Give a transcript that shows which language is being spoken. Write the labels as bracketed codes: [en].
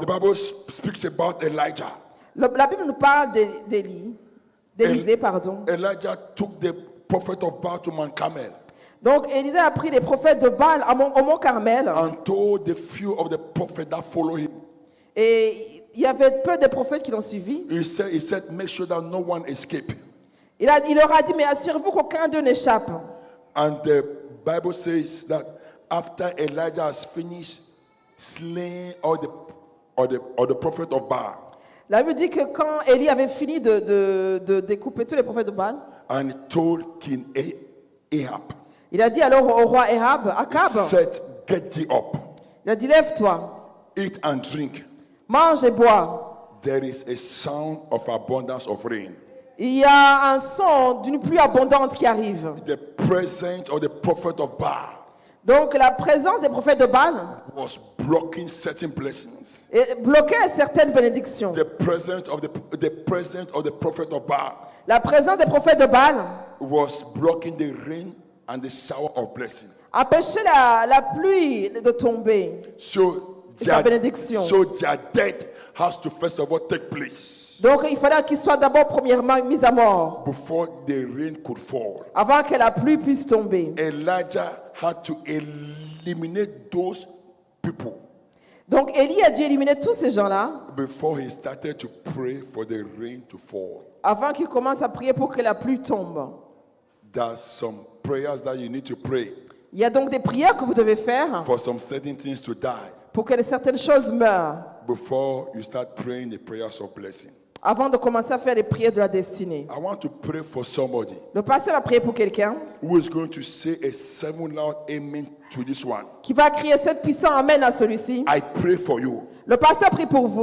[en] the Bible speaks about Elijah. [fr] la Bible nous parle d'Élisée, pardon. [en] Elijah took the prophet of Baal to Mount Carmel [fr] Donc Élisée a pris les prophètes de Baal au mont Carmel. [en] and told the few of the prophets that follow him. [fr] Et il y avait peu de prophètes qui l'ont suivi. [en] He said, make sure that no one escape. [fr] Il leur a dit, mais assurez-vous qu'aucun d'eux n'échappe. [en] And the Bible says that after Elijah has finished slaying all the prophet of Baal, [fr] La Bible dit que quand Élie avait fini de découper tous les prophètes de Baal, [en] and he told King Ahab, [fr] il a dit alors au roi Akab, [en] he said, get thee up, [fr] il a dit, lève-toi, [en] eat and drink. [fr] mange et bois. [en] There is a sound of abundance of rain. [fr] Il y a un son d'une pluie abondante qui arrive. [en] The presence of the prophet of Baal [fr] Donc la présence des prophètes de Baal [en] was blocking certain blessings. [fr] bloquait certaines bénédictions. [en] The presence of the prophet of Baal [fr] La présence des prophètes de Baal [en] was blocking the rain and the shower of blessing. [fr] empêchait la pluie de tomber. [en] So [fr] et sa bénédiction. [en] So their death has to first of all take place [fr] Donc il fallait qu'il soit d'abord premièrement mis à mort, [en] before the rain could fall. [fr] avant que la pluie puisse tomber. [en] Elijah had to eliminate those people [fr] Donc Élie a dû éliminer tous ces gens-là [en] before he started to pray for the rain to fall. [fr] avant qu'il commence à prier pour que la pluie tombe. [en] There's some prayers that you need to pray [fr] Il y a donc des prières que vous devez faire [en] for some certain things to die [fr] pour que certaines choses meurent [en] before you start praying the prayers of blessing. [fr] avant de commencer à faire les prières de la destinée. [en] I want to pray for somebody [fr] Le pasteur va prier pour quelqu'un [en] who is going to say a 7 loud amen to this one. [fr] qui va crier 7 puissants amen à celui-ci. [en] I pray for you [fr] Le pasteur prie pour vous